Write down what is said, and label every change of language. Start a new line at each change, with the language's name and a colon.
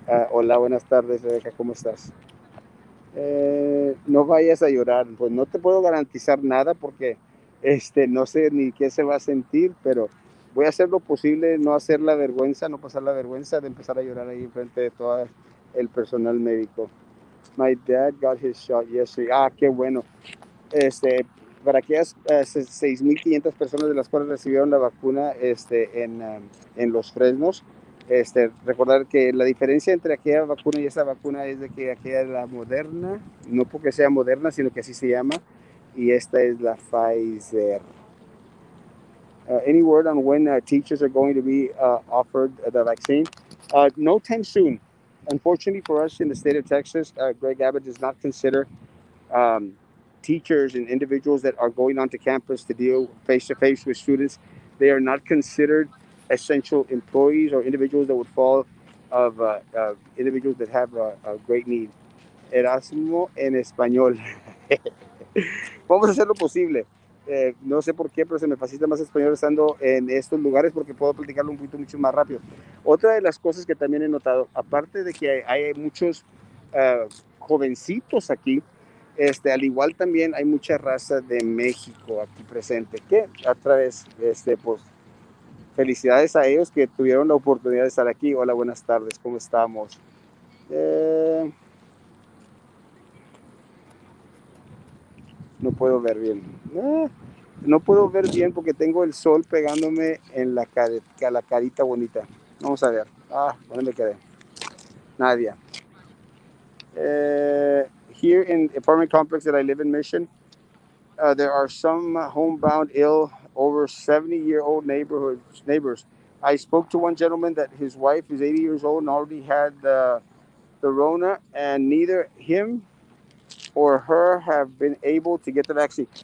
Spanish: Hola, buenas tardes, Rebeca, ¿cómo estás? No vayas a llorar. Pues no te puedo garantizar nada porque no sé ni qué se va a sentir, pero voy a hacer lo posible, no hacer la vergüenza, no pasar la vergüenza de empezar a llorar ahí frente de todo el personal médico.
English: My dad got his shot yesterday.
Spanish: Ah, qué bueno. Este, para aquellas 6.500 personas de las cuales recibieron la vacuna en Los Fresnos, recordar que la diferencia entre aquella vacuna y esta vacuna es de que aquella es la Moderna, no porque sea Moderna, sino que así se llama, y esta es la Pfizer.
English: Any word on when teachers are going to be offered the vaccine? No time soon. Unfortunately for us in the state of Texas, Greg Abbott does not consider um, teachers and individuals that are going onto campus to deal face to face with students. They are not considered essential employees or individuals that would fall of individuals that have a great need.
Spanish: Erasmo en español. Vamos a hacer lo posible. No sé por qué, pero se me facilita más español estando en estos lugares porque puedo platicarlo un poquito mucho más rápido. Otra de las cosas que también he notado, aparte de que hay muchos jovencitos aquí, al igual también hay mucha raza de México aquí presente, que a través, pues, felicidades a ellos que tuvieron la oportunidad de estar aquí. Hola, buenas tardes, ¿cómo estamos? No puedo ver bien. No puedo ver bien porque tengo el sol pegándome en la carita bonita. Vamos a ver. ¿Dónde me quedé? Nadia.
English: Here in the apartment complex that I live in Mission, there are some homebound, ill, over 70-year-old neighbors. I spoke to one gentleman that his wife is 80 years old and already had the Rona, and neither him or her have been able to get the vaccine.